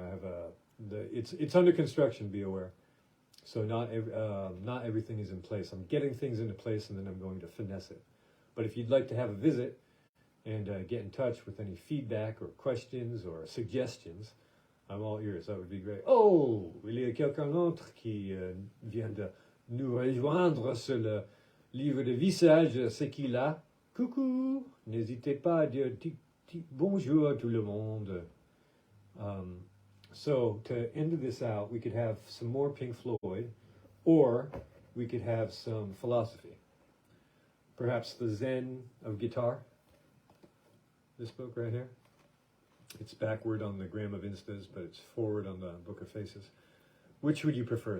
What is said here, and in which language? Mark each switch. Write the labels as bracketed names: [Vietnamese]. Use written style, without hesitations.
[English] I have it's under construction, be aware. So not everything is in place. I'm getting things into place, and then I'm going to finesse it. But if you'd like to have a visit and get in touch with any feedback or questions or suggestions, I'm all ears. That would be great. [French] Oh, il y a quelqu'un d'autre qui vient de nous rejoindre sur le livre de visage. C'est qui là? Coucou! N'hésitez pas à dire bonjour à tout le monde. [English] So to end this out, we could have some more Pink Floyd, or we could have some philosophy. Perhaps the Zen of guitar. This book right here. It's backward on the Gram of Instas, but it's forward on the Book of Faces. Which would you prefer?